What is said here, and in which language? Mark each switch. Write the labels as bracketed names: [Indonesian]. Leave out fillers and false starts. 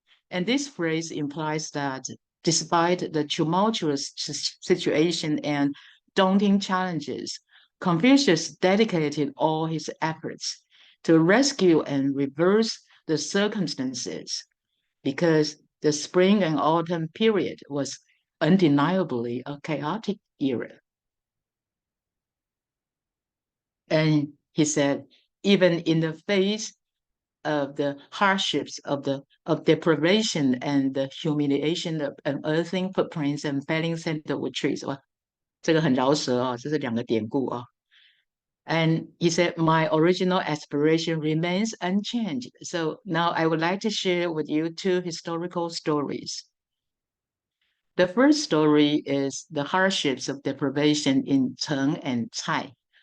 [English] And this phrase implies that despite the tumultuous situation and daunting challenges, Confucius dedicated all his efforts to rescue and reverse the circumstances, because the spring and autumn period was undeniably a chaotic era. And he said, even in the face of the hardships of deprivation and the humiliation of unearthing footprints and felling sandalwood trees. [Chinese] 哇，这个很饶舌啊，这是两个典故啊。 [English] And he said, "My original aspiration remains unchanged." So now I would like to share with you two historical stories. The first story is the hardships of deprivation in Cheng and Cai.